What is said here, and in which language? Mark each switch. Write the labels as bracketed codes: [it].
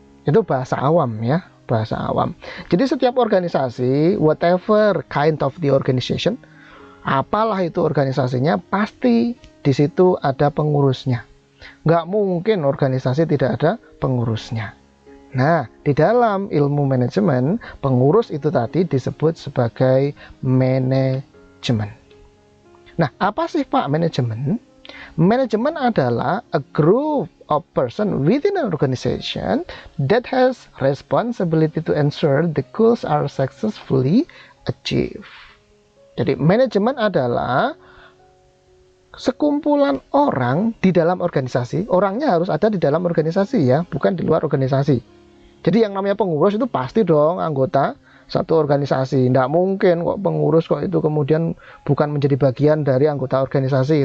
[id] Itu bahasa awam ya, bahasa awam. Jadi setiap organisasi, [en] whatever kind of the organization, [id] apalah itu organisasinya, pasti di situ ada pengurusnya. Nggak mungkin organisasi tidak ada pengurusnya. Nah, di dalam ilmu manajemen, pengurus itu tadi disebut sebagai manajemen. Nah, apa sih Pak manajemen? Manajemen adalah [en] a group of person within an organization that has responsibility to ensure the goals are successfully achieved. [id] Jadi, manajemen adalah sekumpulan orang di dalam organisasi. Orangnya harus ada di dalam organisasi ya, bukan di luar organisasi. Jadi yang namanya pengurus itu pasti dong anggota satu organisasi. Tidak mungkin kok pengurus kok itu kemudian bukan menjadi bagian dari anggota organisasi.